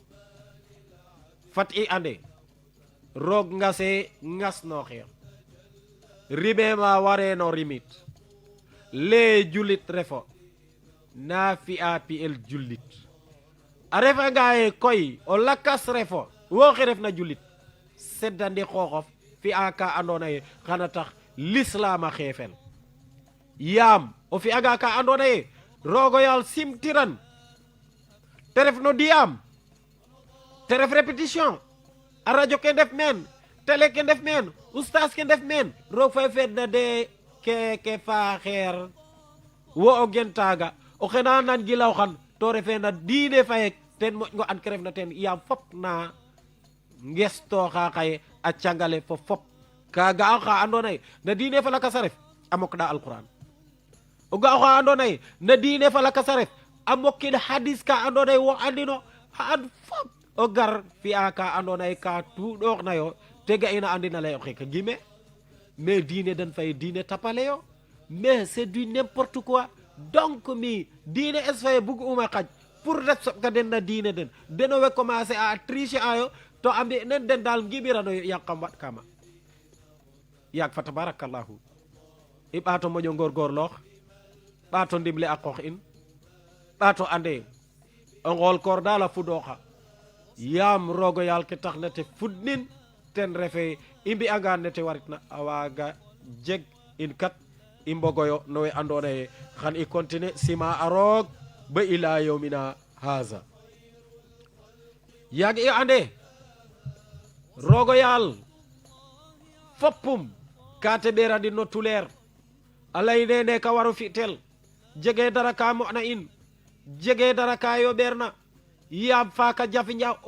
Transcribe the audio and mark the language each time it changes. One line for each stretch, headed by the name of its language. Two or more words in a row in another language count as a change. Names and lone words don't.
Serer: fat i ande roog ngase ngasnoxir ribe ma wareno rimit le julit refo na fi'a pi'el julit a refanga ye koy o lakas refo woxe refna julit seddandi xooxof fi'a ka andona ye xana tax l'islam a xeefel yaam o fi'anga ka andona ye rogo yal simtiran teref no diam teref répétition a radio ke def men télé ke def men oustaz ke def men rog fay fedna de ke fa xeer wo o gentaga o xena nan gilaw xan to refe na diine fayek ten mo ngo an kref na ten yam fop na ngesto xa xaye a cangale fo fop kaga xa andona ye na diine fa laka saref amok da alquran o ga xa andona ye na diine fa laka saref amokid hadis ka andona ye wo andino an fop o gar fi'a ka andona ye ka tuɗox na yo tega ina andina lay o xe ka gime mais diine den fay diine tapale yo
French: mais c'est du n'importe quoi donc
Serer: mi diine es fay bug uma xaj pour ret soɓ ka den na diine den deno we
French: commencer a tricher
Serer: ayo to ambi nen den dal ngibirano yak kam wat kama yak fa tabarakallahu i ɓaato moƴo ngorgorloox ɓaato ndimle a qoox in ɓaato ande o ngool koor daal a fudooxa yaam roogo yaal ke tax na te fudnin ten refe i mbi'angaan ne te waritna a waaga jeg in kat i mbogoyo no we andoona ye xan i continuer sima a roog ba
Arabic: إلى يومنا هذا
Serer: yaag i ande roogo yaal foppum ka te ɓeerandin no tuleer a lay nene ka waro fi'tel jege dara ka mo'na in jege dara ka yoɓeerna yaam faaka jafi njaw o